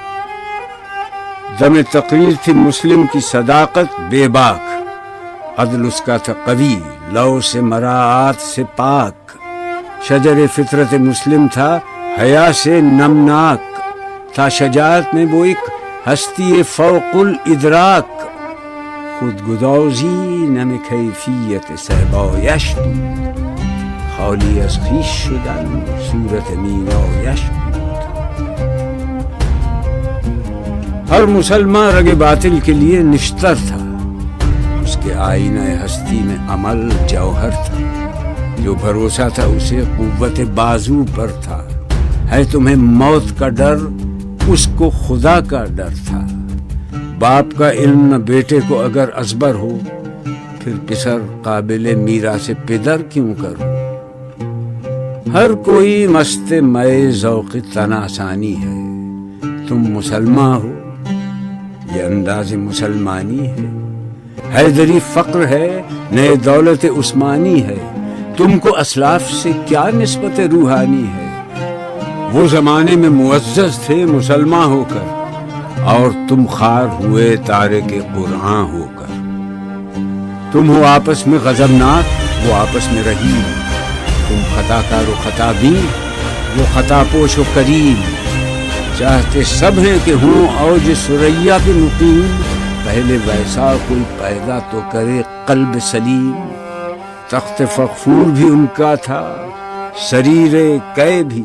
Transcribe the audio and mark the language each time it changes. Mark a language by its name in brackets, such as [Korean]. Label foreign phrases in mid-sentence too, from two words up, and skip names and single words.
[Urdu] دم تقریر تھی مسلم کی صداقت بے باک، عدل اس کا تھا قوی لو سے مراعات سے پاک، شجر فطرت مسلم تھا حیا سے نمناک، تھا شجاعت میں وہ ایک ہستی فوق الادراک، [Persian] خودگدازی نم کیفیت صحبایش بود، خالی از خویش شدن صورت مینایش بود. [Urdu] ہر مسلمان رگ باطل کے لیے نشتر تھا، اس کے آئینہ ہستی میں عمل جوہر تھا، جو بھروسہ تھا اسے قوت بازو پر تھا. ہے تمہیں موت کا ڈر، اس کو خدا کا ڈر تھا. باپ کا علم نہ بیٹے کو اگر ازبر ہو، پھر پسر قابل میراث پدر کیوں کرو. ہر کوئی مست مئے ذوق تناسانی ہے، تم مسلمان ہو یہ انداز مسلمانی ہے. حیدری فقر ہے نئے دولت عثمانی ہے، تم کو اسلاف سے کیا نسبت روحانی ہے. وہ زمانے میں معزز تھے مسلمان ہو کر، اور تم خار ہوئے تارک قرآن ہو کر. تم ہو آپس میں غضبناک، وہ آپس میں رحیم. تم خطا کار و خطا بین، وہ خطا پوش و کریم. چاہتے سب ہیں کہ ہوں اوج سریا کے مقیم، پہلے ویسا کوئی پیدا تو کرے قلب سلیم. تخت فغفور بھی ان کا تھا، سریر قے بھی.